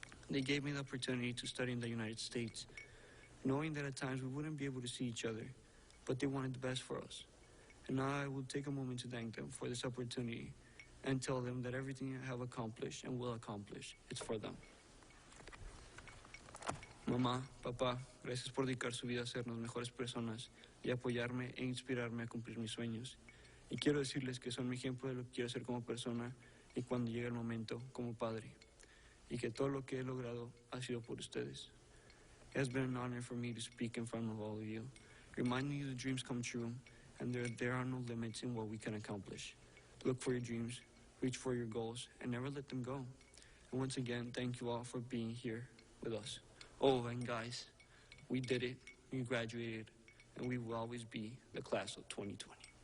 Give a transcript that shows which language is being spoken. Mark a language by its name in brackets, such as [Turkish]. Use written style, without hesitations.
[English] They gave me the opportunity to study in the United States, knowing that at times we wouldn't be able to see each other, but they wanted the best for us. And now I will take a moment to thank them for this opportunity and tell them that everything I have accomplished and will accomplish, it's for them. [Spanish] Mamá, papá, gracias por dedicar su vida a hacernos mejores personas y apoyarme e inspirarme a cumplir mis sueños. Y quiero decirles que son mi ejemplo de lo que quiero ser como persona y cuando llegue el momento como padre. Y que todo lo que he logrado ha sido por ustedes. [English] It has been an honor for me to speak in front of all of you, reminding you that dreams come true and there are no limits in what we can accomplish. Look for your dreams, reach for your goals, and never let them go. And once again, thank you all for being here with us. Oh, and guys, we did it, we graduated, and we will always be the class of 2020.